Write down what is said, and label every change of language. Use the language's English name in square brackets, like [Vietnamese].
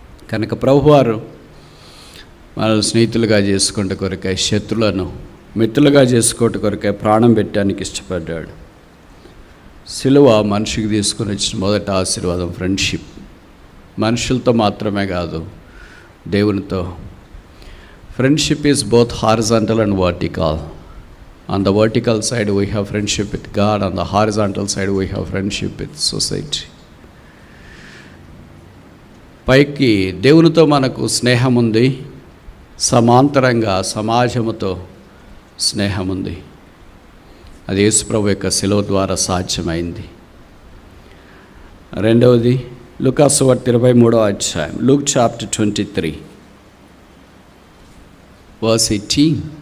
[Telugu] కనుక ప్రభువారు మనల్ని స్నేహితులుగా చేసుకుంటే కొరకై, శత్రులను మిత్రులుగా చేసుకోవట కొరకై ప్రాణం పెట్టడానికి ఇష్టపడ్డాడు. సిలువ మనిషికి తీసుకుని వచ్చిన మొదటి ఆశీర్వాదం ఫ్రెండ్షిప్. మనుషులతో మాత్రమే కాదు, దేవునితో. [English] Friendship is both horizontal and vertical. On the vertical side we have friendship with God, on the horizontal side we have friendship with society. [Telugu] పైకి దేవునితో మనకు స్నేహం ఉంది, సమాంతరంగా సమాజముతో స్నేహం ఉంది. అది యేసుప్రభు యొక్క శిలువ ద్వారా సాధ్యమైంది. రెండవది లూకా సువార్త 23వ అధ్యాయం, [English] Luke chapter 23 verse 18.